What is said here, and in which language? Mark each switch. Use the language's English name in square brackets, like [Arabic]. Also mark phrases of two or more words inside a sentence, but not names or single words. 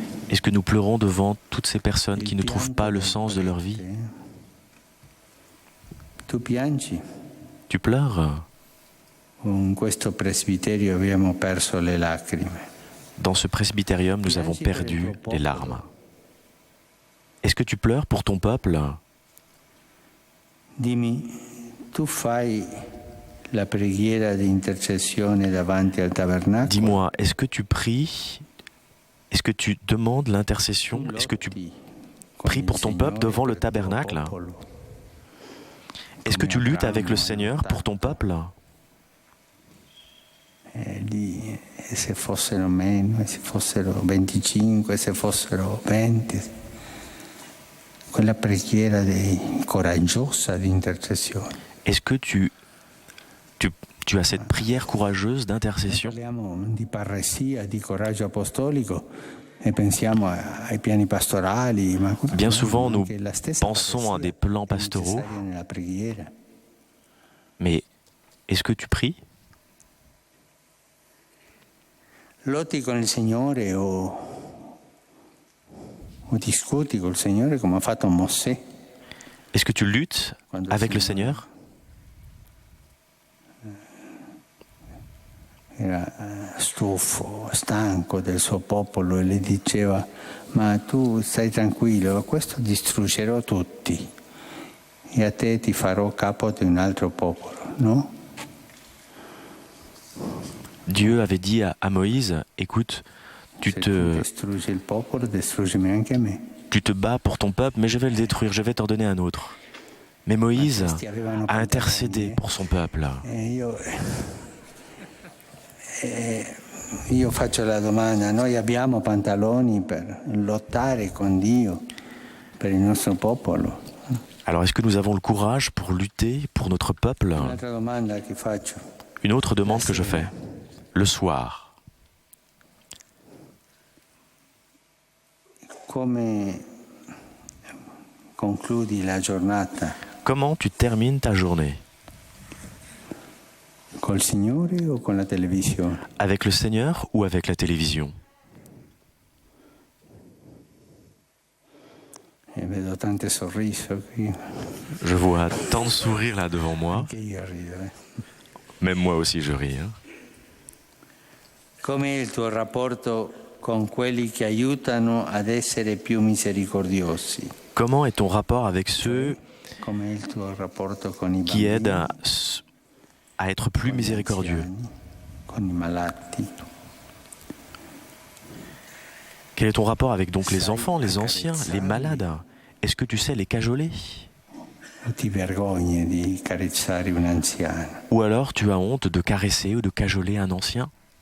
[French] Est-ce que nous pleurons devant toutes ces personnes qui ne trouvent pas le sens de leur vie? [Italian] Tu piangi? [French] Tu pleures? [Italian] In questo presbiterio abbiamo perso le lacrime. [French] Dans ce presbytérium, nous avons perdu les larmes. Est-ce que tu pleures pour ton peuple? [Italian] Dimmi, tu fai la preghiera di intercessione davanti al tabernacolo? [French] Dis-moi, est-ce que tu pries? Est-ce que tu demandes l'intercession? Est-ce que tu pries pour ton peuple devant le tabernacle? Est-ce que tu luttes avec le Seigneur pour ton peuple? [Italian] Lì, se fossero meno, se fossero 25, se fossero 20, quella preghiera coraggiosa di intercessione. [French] Est-ce que tu as cette prière courageuse d'intercession? [Italian] Parliamo di parresia, di coraggio apostolico e pensiamo ai piani pastorali. [French] Bien souvent, nous pensons à des plans pastoraux, mais est-ce que tu pries? [Italian] Lotti con il Signore o discuti col Signore come ha fatto Mosè. [French] Est-ce que tu luttes avec le Seigneur? [Italian] Era stufo, stanco del suo popolo e le diceva: ma tu stai tranquillo, questo distruggerò tutti e a te ti farò capo di un altro popolo, no? [French] Dieu avait dit à Moïse, écoute, tu te bats pour ton peuple, mais je vais le détruire, je vais t'en donner un autre. Mais Moïse a intercédé pour son peuple. [Italian] Io faccio la domanda, noi abbiamo pantaloni per lottare con Dio per il nostro popolo? [French] Alors est-ce que nous avons le courage pour lutter pour notre peuple? Une autre demande que je fais. Le soir. [Italian] Come concludi la giornata? [French] Comment tu termines ta journée? [Italian] Col Signore o con la televisione? [French] Avec le Seigneur ou avec la télévision? [Italian] Vedo tante sorriso qui. [French] Je vois tant de sourires là devant moi. Même moi aussi je ris. [Italian] Com'è il tuo rapporto con quelli che aiutano ad essere più misericordiosi? [French] Comment est ton rapport avec ceux qui aident à être plus miséricordieux? Quel est ton rapport avec donc les enfants, les anciens, les malades? Est-ce que tu sais les cajoler? Ou alors tu as honte de caresser ou de cajoler un ancien?